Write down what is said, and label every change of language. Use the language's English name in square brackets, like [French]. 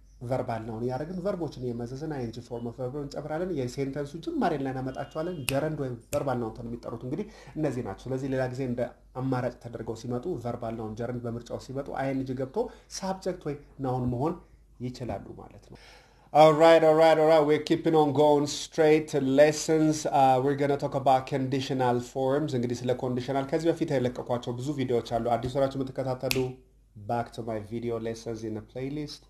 [Amharic] verbal noun ያረግን verboችን የመዘዘን ing form of verb እንጨምራለን። የሴንተንሱ ጅማሬ ላይ እናመጣቸዋለን። gerund ወይም verbal noun ተብለው የሚጠሩት እንግዲህ እነዚህ ናቸው። ስለዚህ ሌላ ጊዜ እንደ አማራጭ ተደርገው ሲመጡ verbal noun gerund በምርጫው ሲመጡ ing ገብቶ subject ወይ noun መሆን ይችላሉ ማለት ነው። [English] All right. We're keeping on going straight to lessons. We're going to talk about conditional forms. [Amharic] እንግዲህ ስለ conditional ከዚህ በፊት የለቀኳቸው ብዙ ቪዲዮዎች አሉ። አዲስ ወራችሁ የምትከታተሉ [English] back to my video lessons in the playlist.